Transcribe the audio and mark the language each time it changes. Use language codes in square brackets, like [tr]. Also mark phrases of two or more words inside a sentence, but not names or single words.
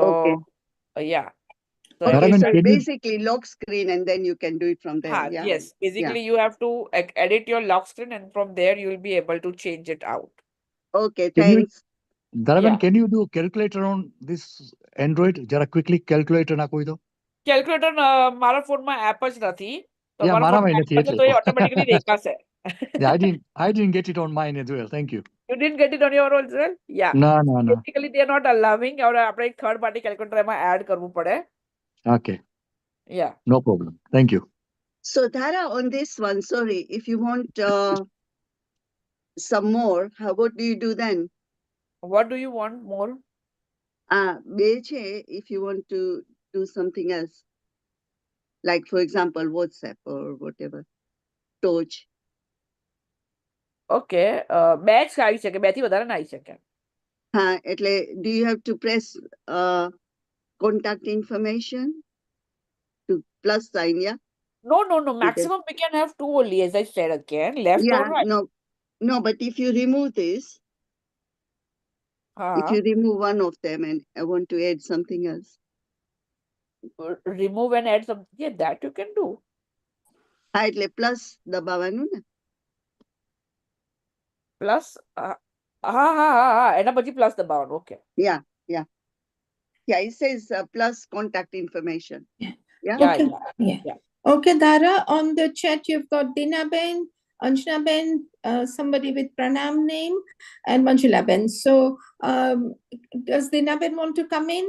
[en] Okay. yeah. So Okay, Dharaman, so can you- basically lock screen and then you can do it from there. Yeah. yes, basically you have to edit your lock screen and from there you will be able to change it out. Okay, Can you- thanks. Dharaman, Yeah. can you do calculator on this Android? [gu] જરા [en] quickly calculator [gu] નાખો તો. કેલ્ક્યુલેટર મારા ફોનમાં એપ જ નથી. [en] Yeah, [gu] તમારા મારામાં ફોનમાં નથી app હશે એટલે તો એ તો. ઓટોમેટિકલી દેખાશે. [en] Yeah, I didn't get it on mine as well. Thank you. You didn't get it on your own as well? Yeah. No. Basically, they are not allowing or [gu] આપણે એક [en] third party calculator એમાં add [gu] કરવું પડે. [en] Okay, Yeah. no problem. Thank you. So Dhara, on this one, sorry, if you want some more, what do you do then? What do you want more? Beche, if you want to do something else, like for example, WhatsApp or whatever, Torch. Okay. [gu] બે જ આવી શકે, બે થી વધારે ના આવી શકે. એટલે [en] do you have to press contact information to plus sign? Yeah. No. Maximum we can have two only, as I said again. Left or Yeah. right. No. But if you remove this, if you remove one of them and I want to add something else. Remove and add something. Yeah, that you can do. [gu] એટલે plus દબાવવાનું ને. Plus. એના પછી plus દબાવવાનું. [en] Okay. Yeah. It says plus contact information. Yeah. Okay. Okay, Dara, on the chat you've got Dinaben, Anjanaben, somebody with Pranam name, and Manjulaben. So does Dinaben want to come in?